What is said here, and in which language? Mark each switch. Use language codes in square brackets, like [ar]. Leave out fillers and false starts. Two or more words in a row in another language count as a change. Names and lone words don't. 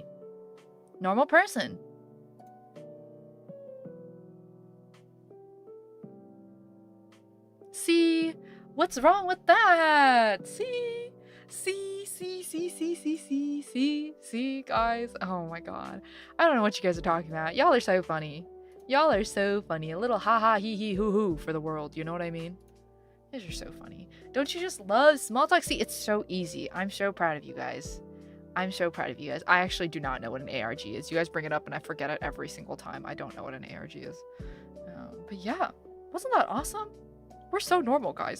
[en] Normal person. See? What's wrong with that? See, guys. Oh my god. I don't know what you guys are talking about. Y'all are so funny. Y'all are so funny. A little ha ha hee hee hoo hoo for the world. You know what I mean? You guys are so funny. Don't you just love small talk? See, it's so easy. I'm so proud of you guys. I'm so proud of you guys. I actually do not know what an ARG is. You guys bring it up and I forget it every single time. I don't know what an ARG is. But yeah. Wasn't that awesome? We're so normal, guys.